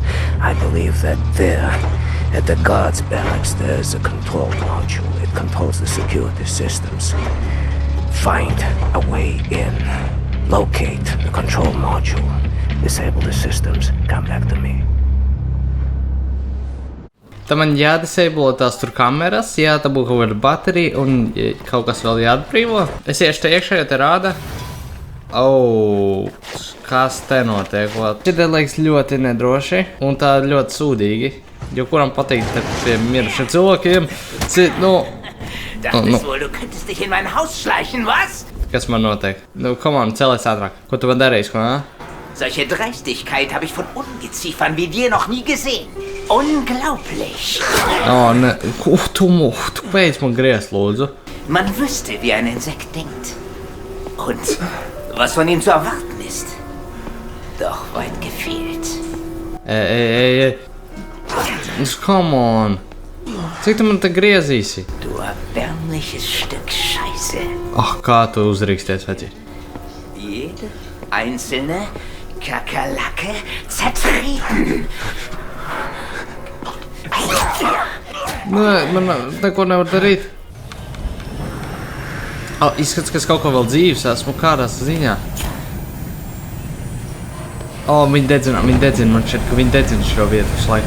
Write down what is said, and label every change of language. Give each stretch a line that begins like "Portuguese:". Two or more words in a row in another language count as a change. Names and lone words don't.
English: I believe that there, at the guards barracks, there's a control module. It controls the security systems. Find a way in. Locate the control module. Disable the systems. Come back to me.
Latvian: Tad man jādisable tās tur kameras, jātabū kaut kāda baterija un kaut kas vēl jāatbrīvo. Es iešu te iekšā, jo te rāda. Kas te notiek? Šeit liekas ļoti nedroši un tā ļoti sūdīgi. Jo kuram patīk te pie mirušiem cilvēkiem.
German: Dachtest wohl, du könntest dich in mein Haus schleichen, was?
Latvian: Kas man notiek?
English: Come on,
Latvian: celies ātrāk. Ko tu man darīsi, ko,
German: Solche Dreistigkeit habe ich von Ungeziefern wie dir noch nie gesehen. Unglaublich.
Latvian: Ne. Tu beidz man griezt, lūdzu.
German: Man wüsste, wie ein Insekt denkt. Und was von ihm zu erwarten ist. Doch weit gefehlt.
English: Come on.
Latvian: Cik tu man te griezīsi?
German: Du erbärmliches Stück Scheiße.
Latvian: Kā tu uzrīksties, veci?
German: Jede einzelne Kakerlake zertreten.
Latvian: Nē, man neko nevar darīt. Izskats, ka es kaut ko vēl dzīves esmu kādās ziņā. Viņi dedzina, man šķiet, ka viņi dedzina šo vietu visu laiku.